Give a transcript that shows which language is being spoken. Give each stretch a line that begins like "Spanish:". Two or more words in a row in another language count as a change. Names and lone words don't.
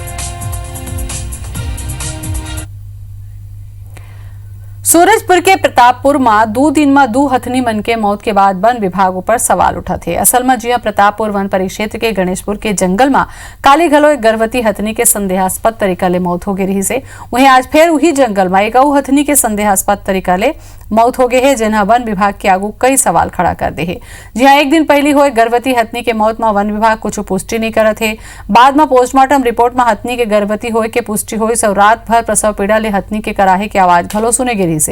Chhattisgarhi: सूरजपुर के प्रतापपुर में 2 दिन में 2 हथनी मन के मौत के बाद वन विभाग ऊपर सवाल उठा थे। असल में जिया प्रतापपुर वन परिक्षेत्र के गणेशपुर के जंगल में काली घलो एक गर्भवती हथनी के संदेहास्पद तरीका ले मौत हो गई रही से। वहीं आज फिर वही जंगल में एक हथनी के संदेहास्पद तरीका ले मौत हो गई है, जिन्हें वन विभाग के आगू कई सवाल खड़ा कर दे है। जी हाँ, एक दिन पहले हुए गर्भवती हथनी के मौत में वन विभाग कुछ पुष्टि नहीं करत है। बाद में पोस्टमार्टम रिपोर्ट में हथनी के गर्भवती होए के पुष्टि हुई से रात भर प्रसव पीड़ा ले हथनी के कराहे की आवाज घलो सुने गिरी से।